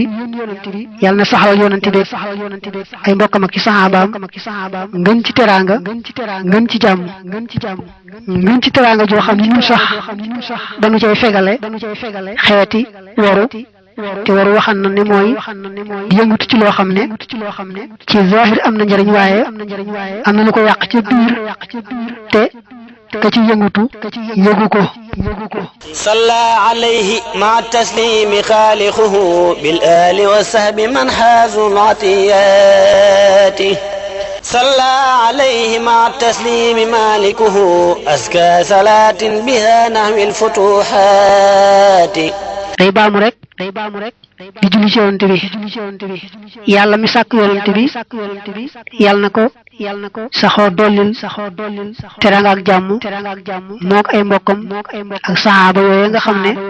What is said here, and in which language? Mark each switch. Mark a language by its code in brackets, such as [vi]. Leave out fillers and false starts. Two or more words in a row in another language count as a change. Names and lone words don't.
[wo] yàlla na saxalal yonent bi ay mbokkam ak ci saxaabaam ngën ci teraanga ngën ci jàmm ngën ci teraanga joo xam ne ñun sax dañu cay fegale xeeti waru te waru waxan na ne mooy yëngutu ci loo xam ne ci zahir am na njëriñ waaye am na lu ko yàq ci biir te ka ci yëngutu yëgu ko [ar] صلى عليه مع التسليم خالقه بالآل والصحب من حازوا مطيات صلى عليه مع التسليم مالكه أزكى صلاة بها نحو الفتوحات [wo] day baamu rek di julli ci yonent bi yàlla mi sàkk yonent bi yàlla na ko saxoo dollil teraanga ak jàmm mook ay mbokkam ak saxaaba yooyu nga xam ne